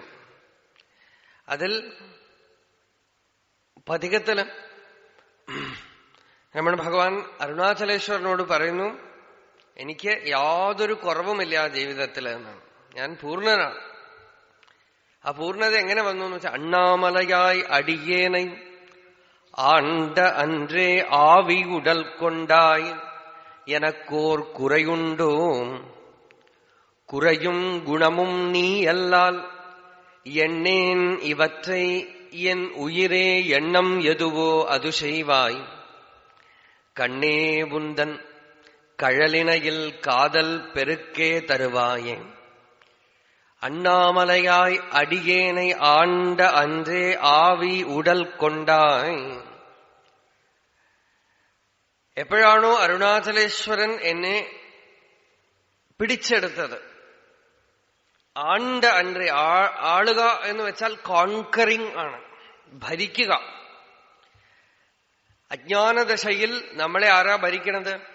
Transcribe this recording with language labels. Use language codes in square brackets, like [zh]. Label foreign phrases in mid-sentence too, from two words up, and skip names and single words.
[ml] അതിൽ പതികത്തില് രമണ ഭഗവാൻ അരുണാചലേശ്വരനോട് പറയുന്നു, എനിക്ക് യാതൊരു കുറവുമില്ല ജീവിതത്തിൽ എന്നാണ്, ഞാൻ പൂർണ്ണനാണ്. ആ പൂർണ്ണത എങ്ങനെ വന്നു എന്ന് വെച്ചാൽ, [ta] அண்ணாமலையாய் அடியேனை ஆண்ட அன்றே ஆவி உடல் கொண்டாய் எனக்கோர் குறையுண்டோ குறையும் குணமும் நீ அல்லால் எண்ணேன் இவற்றை என் உயிரே எண்ணம் எதுவோ அது செய்வாய் கண்ணே உந்தன் கழலினையில் காதல் பெருக்கே தருவாயே அண்ணாமலையாய் அடியேனை ஆண்ட அன்றே ஆவி உடல் கொண்டாய். [ml] എപ്പോഴാണോ അരുണാചലേശ്വരൻ എന്നെ പിടിച്ചെടുത്തത്, [ta] ஆண்ட அன்றே, [ml] ആളുക എന്ന് വെച്ചാൽ കോൺകറിംഗ് ആണ്, ഭരിക്കുക. അജ്ഞാനദശയിൽ നമ്മളെ ആരാ ഭരിക്കണത്?